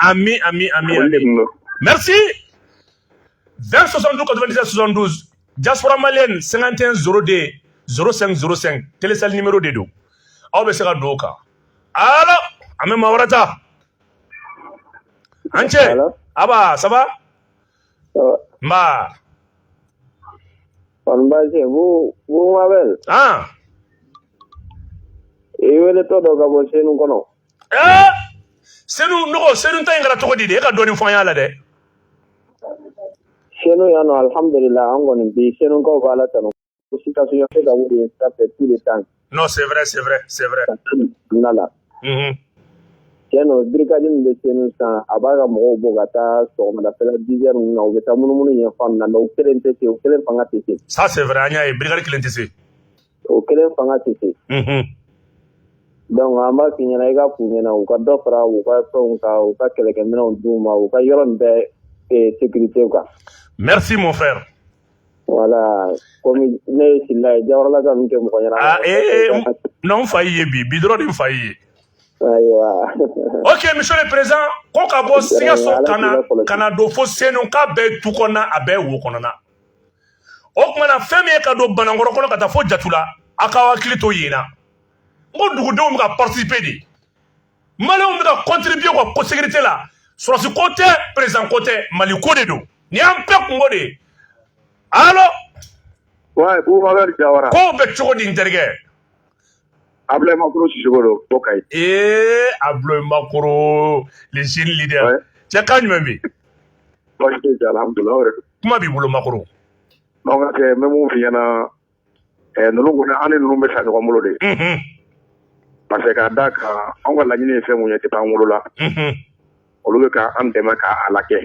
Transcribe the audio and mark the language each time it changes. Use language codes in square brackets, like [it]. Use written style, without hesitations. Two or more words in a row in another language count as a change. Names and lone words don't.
[fr] Ami. Merci. 20 72 97 72 diaspora malienne 51 02 0505 télécell numéro de do. [bm] Aw bɛ se ka don o kan. Allo an bɛ maa wɛrɛ ta. An cɛ. [fr] Aba ça va? [bm] Nba. Kɔni baasi bu Mabel. I wele tɔ dɔ ka bɔ Senu kɔnɔ. Senu ta in kɛra cogo di de? E ka dɔɔni fɔ an y'a la dɛ. Senu yan nɔ alhamdulillah an kɔni bi Senukaw b'a la tanu. Situation tɛ ka wuli [fr] ça fait tout le temps. Non, c'est vrai. [bm] Nala. Tiɲɛ birikadi min bɛ Senu san a b'a ka mɔgɔw bɔ ka taa sɔgɔmadafɛla 10 heures ninnu na u bɛ taa munumunu yen fan na mais u kelen tɛ se u kelen fanga tɛ se. [fr] Ça c'est vrai an y'a ye birikadi kelen tɛ se. [bm] O kelen fanga tɛ se. Donc an b'a f'i ɲɛna i ka f'u ɲɛna u ka dɔ fara u ka fɛnw kan u ka kɛlɛkɛminɛnw d'u ma u ka yɔrɔ nin bɛɛ sécurité kan. [fr] Merci mon frère. Voilà, comme [bm] ne ye Sila ye Jawara ka ninnu tɛ mɔgɔ ɲɛna. Non n fa y'i ye bi dɔrɔn de n fa y'i ye. Ayiwa. [fr] Ok monsieur le président [bm] ko ka bɔ Sikaso ka na don fo Senu k'a bɛɛ ye tu kɔnɔna a bɛɛ ye wo kɔnɔna. O kumana fɛn min ye ka don Banankɔrɔ kɔnɔ ka taa fo Jatula a k'aw hakili to yen na. N ko dugudenw bɛ ka participer de. Maliyɛnw bɛ ka contribuer u ka sécurité la. Sɔrɔsi ko tɛ président ko tɛ Mali ko de don. Ni y'an bɛɛ kungo de ye. Allo. Ouais, bu Mabel Jawara. Ko bɛ cogo di n terikɛ? Ablaye Makoro Sisoko don ko Kayi. [fr] Ablaye Makoro le jeune leader. [bm] Cɛ kan jumɛn bɛ yen? Baasi tɛ yen alhamdulilah o yɛrɛ don. Kuma b'i bolo Makoro. Donc n bɛ mun f'i ɲɛna ninnu kɔni an ni ninnu bɛ sa ɲɔgɔn bolo de. [fr] Parce que [bm] k'a d'a kan anw ka laɲini ye fɛn mun ye depuis an wolola. Olu bɛ k'an dɛmɛ k'a lakɛ.